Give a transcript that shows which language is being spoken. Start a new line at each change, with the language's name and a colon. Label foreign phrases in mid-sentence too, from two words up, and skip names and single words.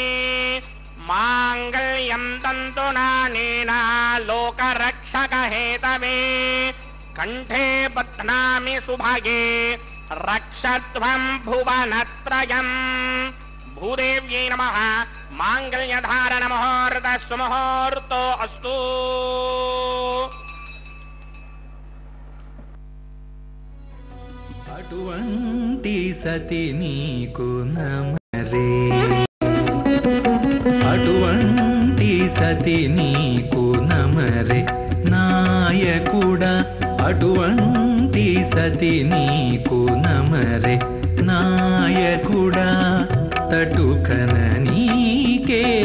Sanskrit: मांगल्यं तन्तुनानेना लोकरक्षकहेतवे कंठे बध्नामि सुभगे रक्षध्वं भुवनत्रयम्। भूदेव्यै नमः। मांगल्यधारण मुहूर्त सुमुहूर्तो अस्तु।
Telugu: అటువంటి సతి నీకు నమరే అటువంటి సతి నీకు నమరే నాయకుడా అటువంటి సతి నీకు నమరే నాయకుడా తటుకన నీకే